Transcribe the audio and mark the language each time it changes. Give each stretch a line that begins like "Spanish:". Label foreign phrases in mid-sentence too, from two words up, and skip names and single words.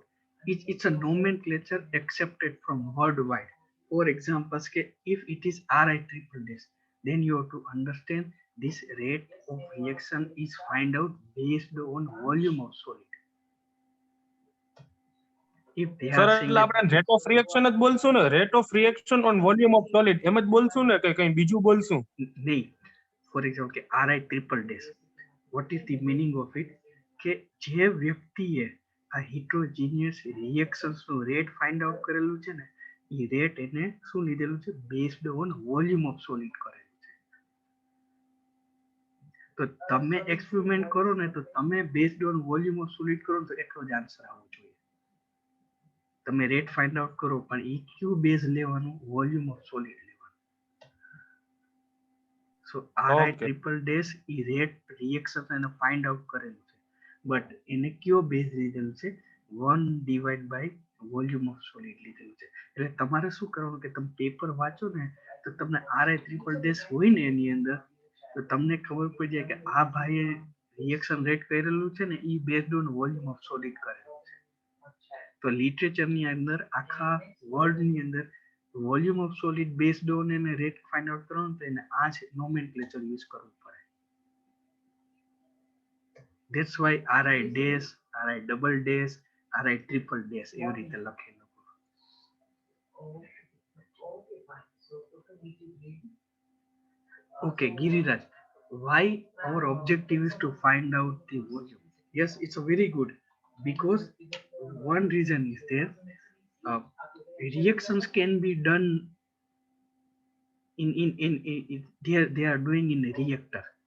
English: It's a nomenclature accepted from worldwide. For example, if it is RI triple dash, then you have to understand this rate of reaction is find out based on volume of solid. If they
Gujarati: સર
English: are
Gujarati: એટલે આપણે
English: rate of reaction
Gujarati: જ બોલશું ને?
English: rate of reaction on volume of solid
Gujarati: એમ જ બોલશું ને કે કંઈ બીજું બોલશું? નહીં,
English: for example કે RI triple dash, what is the meaning of it?
Gujarati: કે જે વ્યક્તિએ આ
English: heterogeneous reactions
Gujarati: નું
English: rate find out
Gujarati: કરેલું છે ને, એ rate એને શું લીધેલું છે?
English: based on volume of solid
Gujarati: કરેલું છે. તો તમે experiment કરો ને તો તમે
English: based on volume of solid
Gujarati: કરો તો એટલો જ answer આવવો જોઈએ. તમે
English: rate find out
Gujarati: કરો પણ એ કયું base લેવાનું?
English: volume of solid
Gujarati: લેવાનું. So RI triple dash એ
English: rate reaction
Gujarati: એને
English: find out
Gujarati: કરેલું છે, but એને કયો base લીધેલું છે? 1 divided by
English: volume of solid
Gujarati: લીધેલું છે. એટલે તમારે શું કરવાનું કે તમે પેપર વાંચો ને તો તમને RI triple dash હોય ને એની અંદર તો તમને ખબર પડી જાય કે આ ભાઈએ
English: reaction rate
Gujarati: કરેલું છે ને એ
English: based on volume of solid
Gujarati: કરેલું છે. તો લિટરેચર ની અંદર આખા વર્લ્ડ ની અંદર
English: volume of solid based on
Gujarati: એને
English: rate find out
Gujarati: કરવાનું તો એને આ જ નોમેનક્લેચર યુઝ કરવું પડે.
English: that's why RI dash, RI double dash, RI triple dash
Gujarati: એવી રીતે લખેલું.
English: Okay, Giriraj, why our objective is to find out the volume? Yes, it's a very good, because one reason is there. Reactions can be done in they are doing in a reactor.